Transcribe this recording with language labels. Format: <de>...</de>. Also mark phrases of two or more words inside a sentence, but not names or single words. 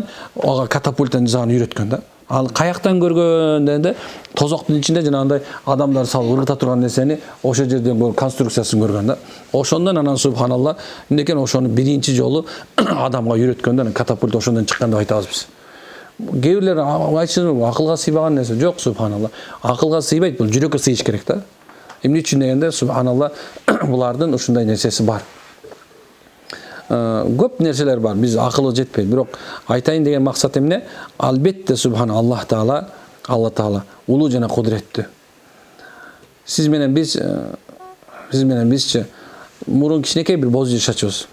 <ky>Ага катапульттан жасаган үйрөткөн да. Ал каяктан көргөн дегенде, тозоктун ичинде жанагындай адамдар салып ыргыта турган нерсени ошол жерден конструкциясын көргөн да. Ошондон анан субханалла, эмне экен ошону биринчи жолу адамга үйрөткөндө, катапульт ошондон чыккан деп айтабыз биз.</ky> <kk>Кейбірлер айтышын ақылға сыйбаған нәрсе жоқ, субханалла. Ақылға сыйбайды, бұл жүрекке сыйыш керек та.</kk> <ky>Эмне үчүн дегенде, субханалла, булардын ушундай нерсеси бар. Көп нерселер бар, биз акылы жетпейт. Бирок айтайын деген максат эмне? Албетте</ky> <ar>سبحانه الله تعالى</ar> <ky>улуу жана кудуреттүү. Сиз менен бизчи мурун кичинекей бир боз үй жашачубуз.</ky>